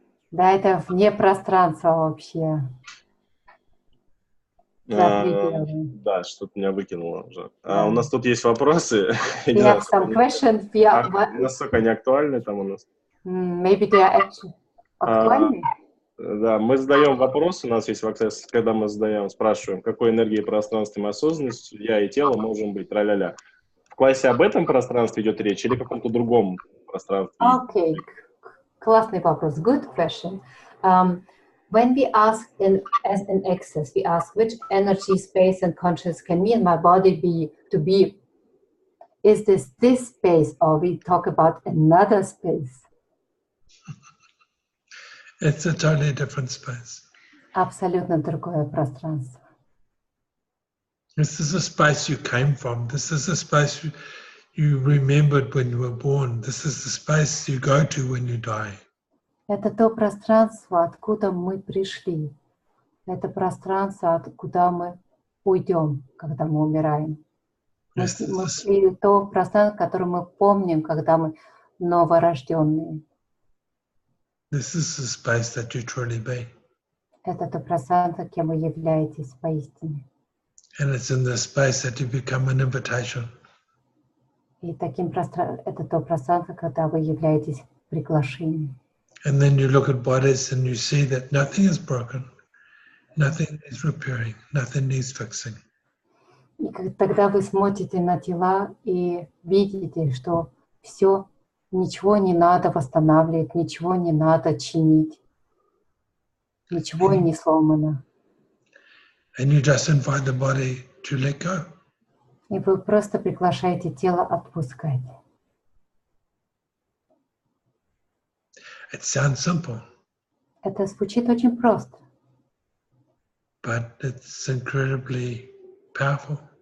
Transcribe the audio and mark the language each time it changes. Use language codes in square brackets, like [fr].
[ru] Да, это вне пространства вообще. Да, что-то меня выкинуло уже. У нас тут есть вопросы. [en] We have some questions. [ru] Насколько они актуальны там у нас? [en] Maybe they are actually [ru] актуальны. Да, мы задаем вопрос, у нас есть вопрос, когда мы спрашиваем, какой энергией, пространством и осознанностью я и тело можем быть, тра-ля-ля. В классе об этом пространстве идет речь или каком-то другом пространстве? Okay, классный вопрос. [en] Good question. When we ask as an access, we ask which energy, space, and consciousness can me and my body be to be? Is this space, or we talk about another space? It's a totally different space. [ru] Абсолютно другое пространство. [en] This is a space you came from. This is a space you remembered when you were born. This is the space you go to when you die. [ru] Это то пространство, откуда мы пришли. Это пространство, откуда мы уйдем, когда мы умираем. И то пространство, которое мы помним, когда мы новорожденные. [en] This is the space that you truly be. [ru] Это то пространство, кем вы являетесь поистине. [en] And it's in this space that you become an invitation. [ru] И это то пространство, когда вы являетесь приглашением. [en] And then you look at bodies and you see that nothing is broken, nothing needs repairing, nothing needs fixing. [ru] И тогда вы смотрите на тела и видите, что все, ничего не надо восстанавливать, ничего не надо чинить, ничего не сломано. [en] And you just invite the body to let go. [ru] И вы просто приглашаете тело отпускать. [en] It sounds simple, [ru] Это звучит очень просто, [en] but it's incredibly powerful.